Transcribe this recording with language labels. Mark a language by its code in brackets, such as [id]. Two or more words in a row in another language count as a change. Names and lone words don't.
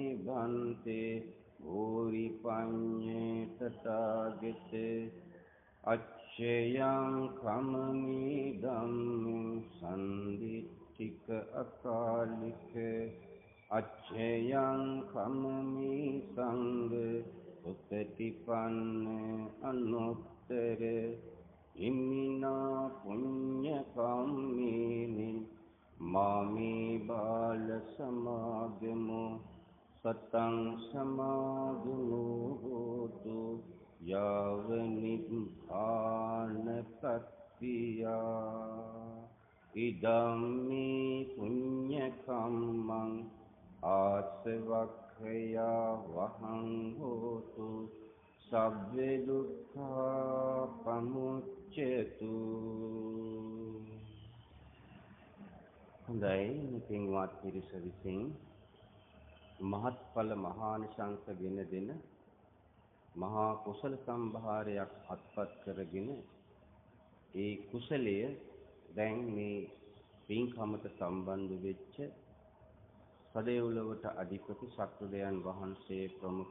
[pi] බන්තේ භූරි පඤ්ඤේ තථාගතේ අච්ඡයං කම්මේ ධම්මං සම්දිට්ඨික අකාලික අච්ඡයං කම්මේ සංඝ උත්තටිපන්න අනුත්තර ඉමිනා පුඤ්ඤ කම්මේනි මාමේ බාල සමාගමෝ සතං සමාගමෝ හෝතු යාව නිබ්බානපත්තියා ඉදම්මේ පුඤ්ඤ කම්මං ආසවක්ඛයා වහං හෝතු සබ්බ දුක්ඛා පමුච්ඡතු. [si] හොඳයි, පින්වත් පිරිස විසින් මහත්ඵල මහානිසංස ගෙන දෙන මහා කුසල සම්භාරයක් අත්පත් කරගෙන ඒ කුසලය දැන් මේ පින්කමට සම්බන්ධ වෙච්ච සදේවුලවට අධිපති සක්‍රදයන් වහන්සේ ප්‍රමුඛ